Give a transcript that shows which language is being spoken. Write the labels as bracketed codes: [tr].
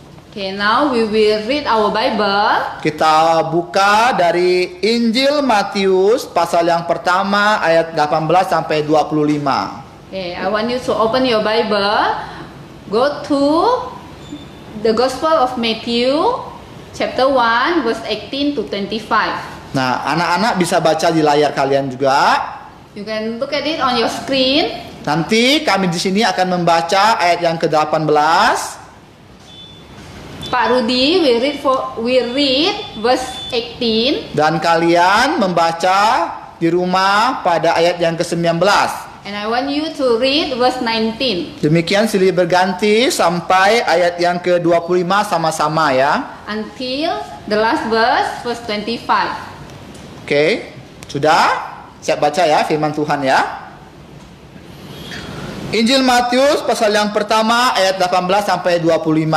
[en] Okay, now we will read our Bible. [id] Kita buka dari Injil Matius pasal yang pertama ayat 18 sampai 25. [en] Okay, I want you to open your Bible. Go to the Gospel of Matthew, chapter 1, verse 18 to 25. [id] Nah, anak-anak bisa baca di layar kalian juga. [en] You can look at it on your screen. [id] Nanti kami di sini akan membaca ayat yang ke-18. [en] Pak Rudi, we read verse 18. [id] Dan kalian membaca di rumah pada ayat yang ke-19. [en] And I want you to read verse 19 [id] Demikian silih berganti sampai ayat yang ke-25 sama-sama ya. [en] until the last verse, verse 25. [id] Oke, sudah? Siap baca ya firman Tuhan ya. Injil Matius pasal yang pertama ayat 18 sampai 25.